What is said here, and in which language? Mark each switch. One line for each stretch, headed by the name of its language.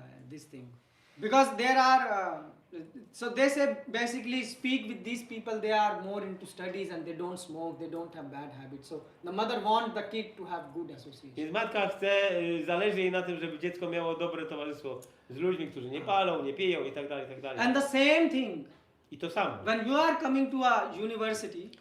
English: This thing. Because there are, so they say basically speak with these people, they are more into studies and they don't smoke, they don't have bad habits. So the mother wants the kid to have good association.
Polish: Więc matka chce, zależy jej na tym, żeby dziecko miało dobre towarzystwo z ludźmi, którzy nie palą, nie piją i tak dalej, i tak dalej.
English: And the same thing,
Polish: I to samo.
English: when you are coming to a university,